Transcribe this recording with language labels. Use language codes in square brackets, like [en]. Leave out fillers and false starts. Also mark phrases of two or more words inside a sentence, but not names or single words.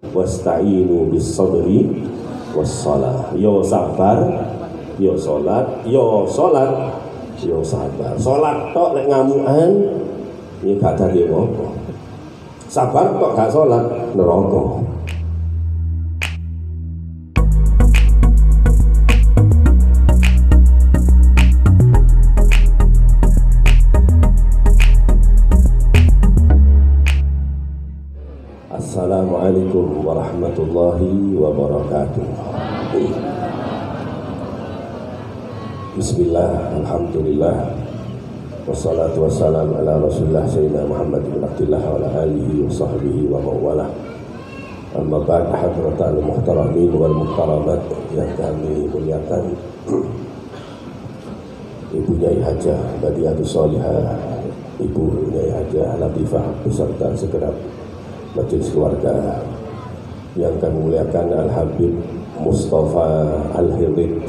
[ar] واستعينوا بالصبر والصلاة. [jv] Yo sabar, yo salat, yo salat, yo sabar. Salat tok lek ngamukan iki gak dadi apa. Sabar kok gak salat neraka. [ar] السلام عليكم ورحمة الله وبركاته. بسم الله، الحمد لله، والصلاة والسلام على رسول الله سيدنا محمد بن عبد الله وعلى آله وصحبه وموالاه. أما بعد، حضرات المحترمين والمحترمات [id] yang kami muliakan, Ibu Nyai Hajah Badiatus Sholihah, Ibu Nyai Hajah Latifah beserta segenap majelis keluarga yang kami muliakan, Al-Habib Mustafa Al-Hirid.